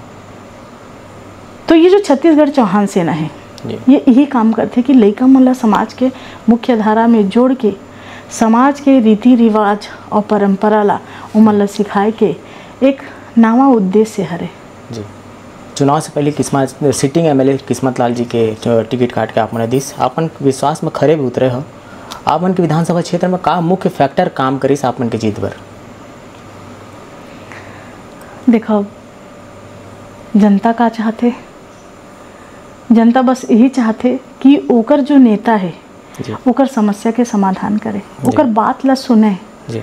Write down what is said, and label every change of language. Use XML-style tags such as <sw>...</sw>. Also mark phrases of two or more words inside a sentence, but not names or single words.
<hne>तो ये जो छत्तीसगढ़ चौहान सेना है ये यही काम करते कि लड़का मन समाज के मुख्य धारा में जोड़ के समाज के रीति रिवाज और परंपरा ला उमन सिखाए के एक नावा उद्देश्य हरे जी। चुनाव से पहले किस्मत</hne> <en>sitting MLA</en> <hne>किस्मत लाल जी के टिकट काट के आपने दिस आपन विश्वास में खरे भी उतरे हो। आपन के विधानसभा क्षेत्र में का मुख्य फैक्टर काम करिस आपन के जीत बर? देखो जनता का चाहते, जनता बस यही चाहते कि ओकर जो नेता है ओकर समस्या के समाधान करे, ओकर बात ला सुने जी।</hne>